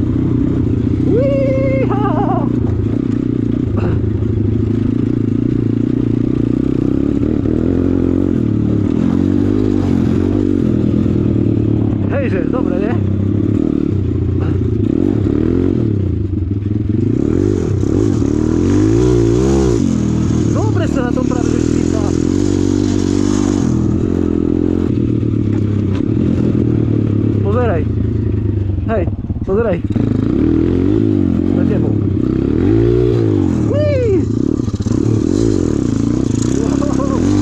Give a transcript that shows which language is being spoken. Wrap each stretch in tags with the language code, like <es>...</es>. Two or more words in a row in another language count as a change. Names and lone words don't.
<pl>Uiha! Hejże, dobre, nie? Dobre se na tą prawie wyświta. Pozeraj. Hej, pozeraj. Na niebo. Whee! Wow.</pl>